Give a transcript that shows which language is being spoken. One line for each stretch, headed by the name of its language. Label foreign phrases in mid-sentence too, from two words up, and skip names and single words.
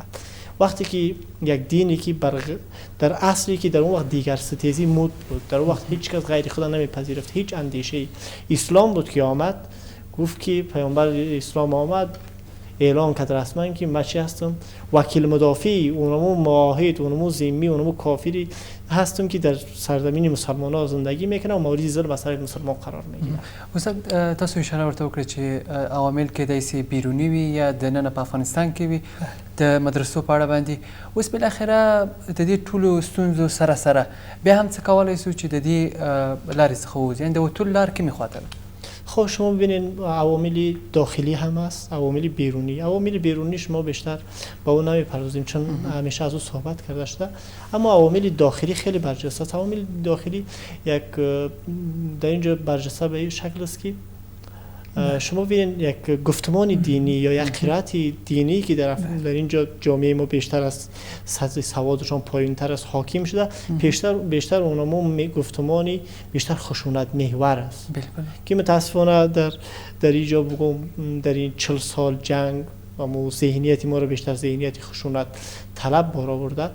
Persian: وقتی که یک دینی که در اصلی که در اون وقت دیگر ستیزی مود بود، در اون وقت هیچ کس غیر خدا نمیپذیرفت، هیچ اندیشه اسلام بود که آمد، گفت که پیامبر اسلام آمد اعلام کرد رسما که من چی هستم؟ وکیل مدافع اونمو معاهد، اونمو ذمی، اونمو کافری هستم که در سرزمین مسلمان ها زندگی میکنم و مورد ظلم از طرف مسلمان قرار میگیرم.
Pashto: استاد تاسو اشاره ورته وکړه چې عوامل کېدای شي بیروني وي یا دننه په افغانستان کې وي د مدرسو په اړه باندې. اوس بالاخره د دې ټولو ستونزو سره سره بیا هم څه کولی شو چې د دې لارې څخه ووځو، یعنې د وتلو لار کومې خواته ده؟
Persian: خب شما ببینید عوامل داخلی هم هست، عوامل بیرونی. عوامل بیرونی شما بیشتر با اون نمیپردازیم چون همیشه از اون صحبت کرده شده، اما عوامل داخلی خیلی برجسته است. عوامل داخلی یک در اینجا برجسته به این شکل است که شما ببینید یک گفتمان دینی یا یک قرائت دینی که در اینجا جامعه ما بیشتر از سطح سوادشان پایین‌تر است حاکم شده، بیشتر اونها گفتمانی بیشتر خشونت محور است که متاسفانه در اینجا بگم در این 40 سال جنگ و ذهنیت ما رو بیشتر ذهنیت خشونت طلب بار آورده.